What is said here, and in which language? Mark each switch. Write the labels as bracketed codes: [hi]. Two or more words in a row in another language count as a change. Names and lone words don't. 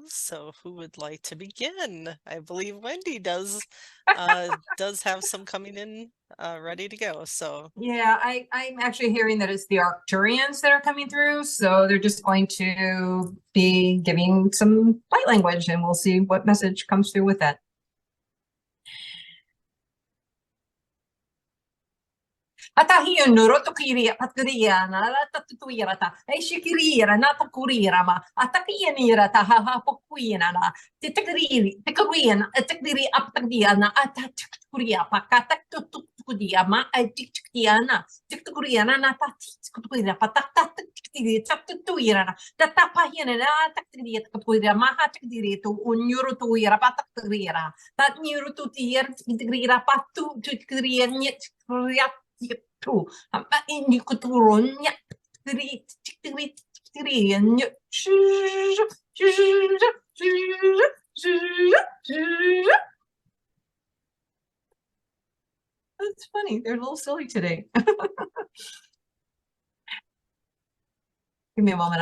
[en] So who would like to begin? I believe Wendy does have some coming in ready to go. So Yeah, I'm actually hearing that it's the Arcturians that are coming through. So they're just going to be giving some light language and we'll see what message comes through with that. Atahiyo nuroto kiri patria na tatuira ta e shikirira na takurira ma atakiya nira ta ha ha pokuina na titakiri tikarin atakiri aptakia na atakuria pakata tukudia ma atiktia na tikuria na tatikuria patata tikiri tatuira na tatapahina na takiri tikuria ma hatikiri tu unyuro tu ira patakira tat nyuro tu tier tikira patu tikiri nyet tu [id] ini keturunnya dari [en] that's funny. They're a little silly today. Give me a moment.